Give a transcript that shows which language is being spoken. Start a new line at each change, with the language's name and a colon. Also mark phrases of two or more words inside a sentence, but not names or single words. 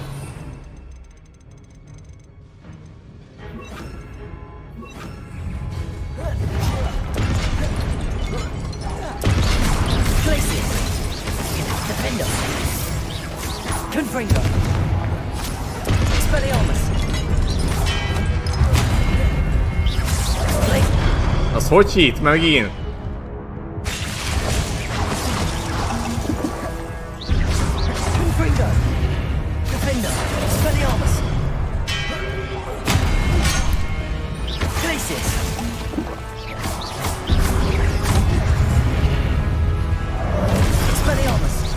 Hungarian: Glacius. Defendo. Confringo. Expelliarmus. Az hogy hit megint? Confringo. Defendo. Expelliarmus. Glacius. Expelliarmus.